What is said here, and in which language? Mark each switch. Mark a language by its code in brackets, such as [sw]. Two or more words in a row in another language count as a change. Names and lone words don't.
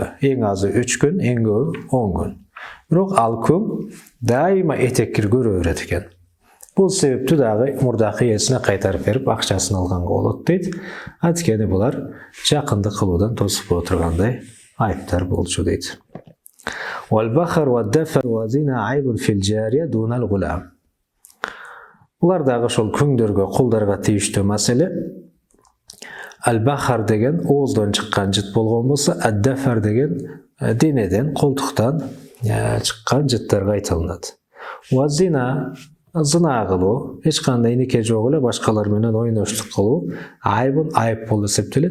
[ky] Эң азы 3 күн, эң көбү 10 күн. Бирок ал күн дайыма этек кир көрө берет экен. Бул себептүү дагы мурдакы ээсине кайтарып берип акчасын алганга болот дейт. Анткени булар жакындык кылуудан тосуп отургандай айыптар болчу дейт. [ar] والبخر والدفر والزنا عيب في الجارية دون الغلام. [ky] Булар дагы ошол күңдөргө, кулдарга тийиштүү маселе. Al-Bahar деген ооздон чыккан жыт болгон болсо, ad-dafar деген денеден, колтуктан чыккан жыттарга айтылат. Ва-зина зына кылуу, эч кандай нике жок эле башкалар менен ойноштук кылуу, айбын айып болуп эсептелет.